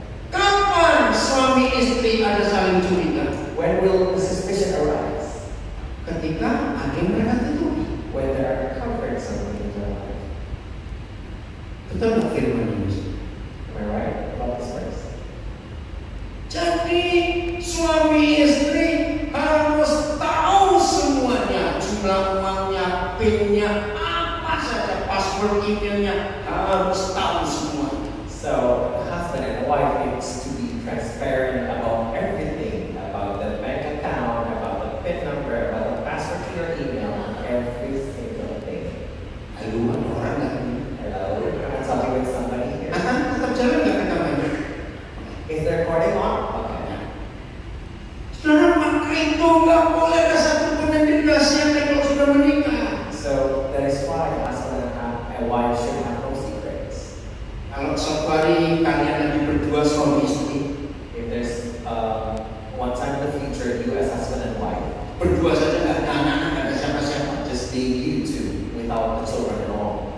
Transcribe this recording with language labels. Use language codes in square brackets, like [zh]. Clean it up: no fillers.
[id] Kapan suami istri ada saling curiga? [en] When will the suspicion arise? [id] Ketika ada yang mereka tutupi. [en] When there are conflicts in their life. [id] Betul nggak firman ini? [en] Am I right about this verse? [id] Jadi suami istri harus tahu semuanya, jumlah uangnya, PIN-nya, apa saja, password emailnya, harus tahu semua. [en] So the husband and wife needs to be transparent about everything, about the bank account, about the PIN number, about the password to your email, every single thing. [id] Lalu ada orang nggak? [en] Hello, I'm talking with somebody here. [id] Akan tetap jalan nggak rekamannya? [en] Is the recording on? Okay. [id] Saudara, maka itu nggak boleh ada satu pun yang dirahasiakan kalau sudah menikah. [en] So that is why a husband and wife should have no secrets. [id] Kalau suatu hari kalian lagi berdua suami istri, [en] If there's one time in the future, you as husband and wife, [id] berdua saja nggak ada anak-anak, nggak ada siapa-siapa. [en] just being you two without the children at all.